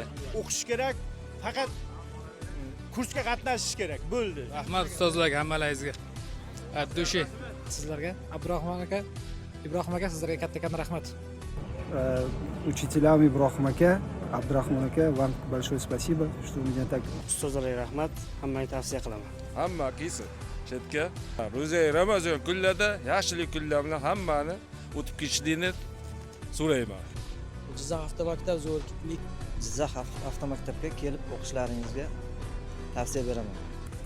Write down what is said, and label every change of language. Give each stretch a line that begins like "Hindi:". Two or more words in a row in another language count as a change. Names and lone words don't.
Uzbek: O'qish kerak, faqat kursga qatnashish kerak. Bo'ldi. Rahmat ustozlarga hammalaringizga. Abdushi. Sizlarga Ibrohim aka sizlarga katta rahmat.
Russian: Учителям Ibrohim aka, Abdurahmon aka, вам большое спасибо, что меня так.
Uzbek: Ustozlarga rahmat, hammaga tavsiya qilaman. Hamma kelsin chetga. Ro'za Ramazon kunlarida yaxshilik kunlar bilan hammani o'tib ketishlikni so'rayman. Jizzax avtomaktab zo'rlik. Jizzax avtomaktabga kelib o'qishlaringizga tavsiya beraman.